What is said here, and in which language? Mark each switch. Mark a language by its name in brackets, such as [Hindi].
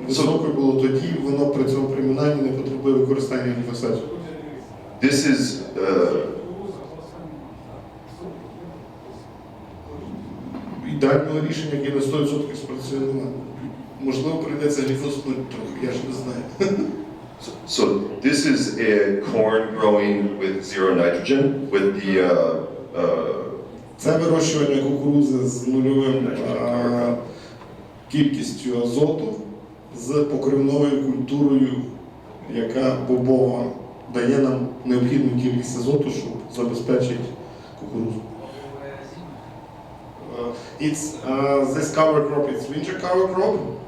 [Ukrainian] Високе було тоді, воно при цьому примінанні не потребує використання гліфосатів. [English] This is [Ukrainian] Ідеального рішення, яке на 100% спрацює, немає. Можливо, прийдеться гліфоснути трохи, я ж не знаю. [English] so this is a corn growing with zero nitrogen with the [Ukrainian] Це вирощування кукурудзи з нульовим кількістю азоту з покривною культурою, яка бобова дає нам необхідну кількість азоту, щоб забезпечити кукурудзу. [English] It's this cover crop, it's winter cover crop.